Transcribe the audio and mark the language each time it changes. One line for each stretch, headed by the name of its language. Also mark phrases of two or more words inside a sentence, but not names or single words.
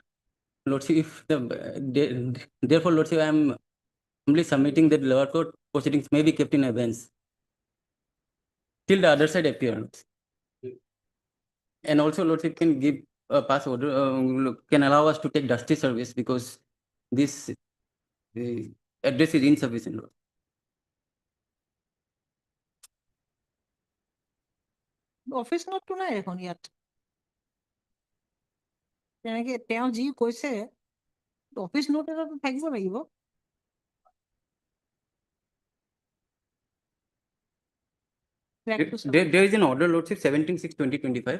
English: Lordship, if therefore, Lordship, I am only submitting that lower court proceedings may be kept in abeyance till the other side appears. And also, Lordship, can give a pass order, can allow us to take dusty service, because this address is insufficient. Lord. office noteটো
Assamese: নাই দেখোন ইয়াত তেনেকে তেওঁ যি কৈছে
English: office note
Assamese: এটা থাকিব লাগিব
English: There is an order, Lordship, 17/6/2025.